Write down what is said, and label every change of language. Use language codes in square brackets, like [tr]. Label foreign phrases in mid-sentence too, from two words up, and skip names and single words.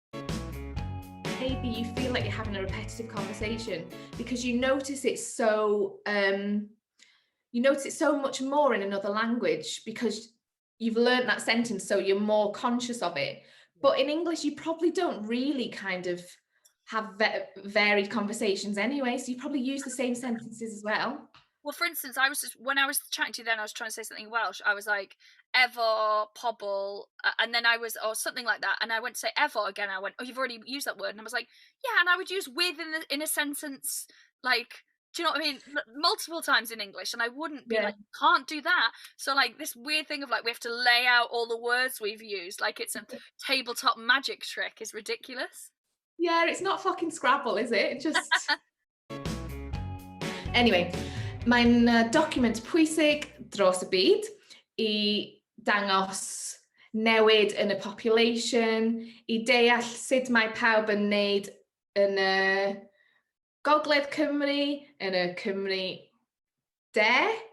[en] Maybe you feel like you're having a repetitive conversation because you notice it so much more in another language because you've learned that sentence, so you're more conscious of it. But in English, you probably don't really kind of have varied conversations anyway, so you probably use the same sentences as well. Well, for instance, when I was chatting to you then, I was trying to say something in Welsh. I was like, [cy] efo, pobl, [en] and then or something like that. And I went to say efo again. I went, oh, you've already used that word. And I was like, yeah, and I would use with in a sentence, like, do you know what I mean? Multiple times in English. And I wouldn't be like, can't do that. So like this weird thing of like, we have to lay out all the words we've used. Like it's a tabletop magic trick is ridiculous. Yeah, it's not fucking Scrabble, is it? Just... Anyway, [cy] mae'n document pwysig dros y byd I dangos newid yn y population, I deall sut mae pawb yn wneud yn y Gogledd Cymru yn y Cymru de.